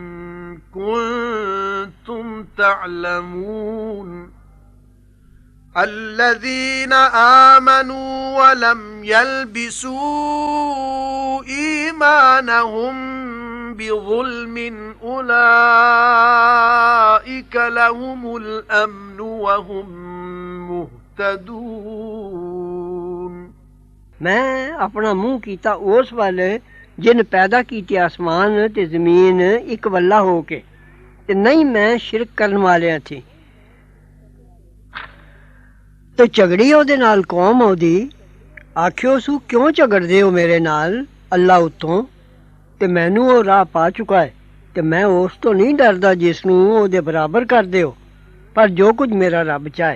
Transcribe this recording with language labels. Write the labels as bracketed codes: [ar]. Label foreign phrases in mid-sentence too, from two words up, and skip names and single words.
[ar] كنتم تعلمون الذين آمنوا ولم يلبسوا إيمانهم بظلم أولئك لهم الأمن وهم مهتدون [pa] میں اپنا منہ کیتا اس ول جن پیدا کیتے آسمان تے زمین اک ولا ہو کے، تے نہیں میں شرک کرن والیاں تھی. تے جھگڑی اوہدے نال قوم اوہدی، آکھیو سو کیوں جھگڑدے ہو میرے نال اللہ اتوں، تے مینوں او راہ پا چکا اے، تے میں اس توں نہیں ڈردا جس نوں اوہدے برابر کر دیو، پر جو کجھ میرا رب چاہے.